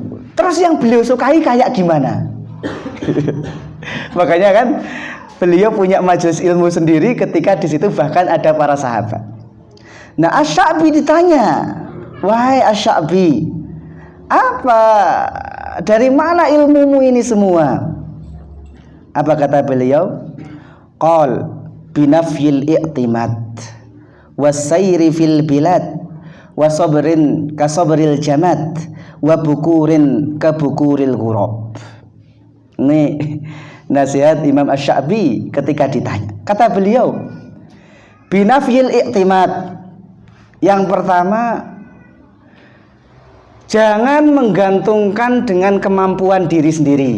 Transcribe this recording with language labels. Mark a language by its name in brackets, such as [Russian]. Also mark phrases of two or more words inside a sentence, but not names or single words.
[Indonesian] Terus yang beliau sukai kayak gimana? Makanya kan beliau punya majelis ilmu sendiri, ketika di situ bahkan ada para sahabat. Nah, Asy-Sya'bi ditanya, wahai Asy-Sya'bi, apa, dari mana ilmumu ini semua? Apa kata beliau? [Arabic] قال بنفي الاعتماد والسير في البلاد وصبر كصبر الجماد وبكور كبكور الغراب. [Indonesian] Ini nasihat Imam Asy-Sya'bi ketika ditanya. Kata beliau, [Arabic] بنفي الاعتماد, [Indonesian] yang pertama, jangan menggantungkan dengan kemampuan diri sendiri.